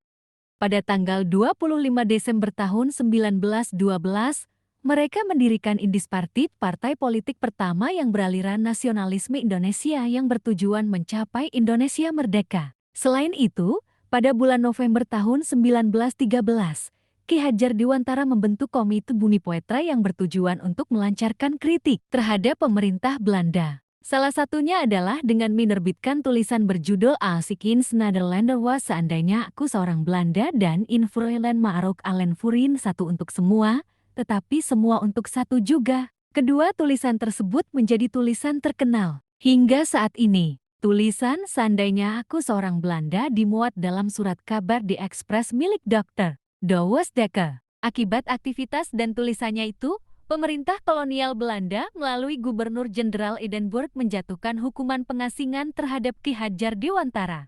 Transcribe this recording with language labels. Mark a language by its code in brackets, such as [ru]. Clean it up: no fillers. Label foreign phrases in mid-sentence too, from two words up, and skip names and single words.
[id] Pada tanggal 25 Desember tahun 1912, mereka mendirikan Indispartit, partai politik pertama yang beraliran nasionalisme Indonesia yang bertujuan mencapai Indonesia merdeka. Selain itu, pada bulan November tahun 1913, Ki Hajar Dewantara membentuk Komite Bumi Putra yang bertujuan untuk melancarkan kritik terhadap pemerintah Belanda. Salah satunya adalah dengan menerbitkan tulisan berjudul Als ik in Nederlander was, seandainya aku seorang Belanda, dan In Vroegland maar ook allen voorin, satu untuk semua, tetapi semua untuk satu juga. Kedua tulisan tersebut menjadi tulisan terkenal. Hingga saat ini, tulisan Seandainya Aku Seorang Belanda dimuat dalam surat kabar di Express milik Dr. Dowes Dekker. Akibat aktivitas dan tulisannya itu, pemerintah kolonial Belanda melalui Gubernur Jenderal Edinburgh menjatuhkan hukuman pengasingan terhadap Ki Hajar Dewantara.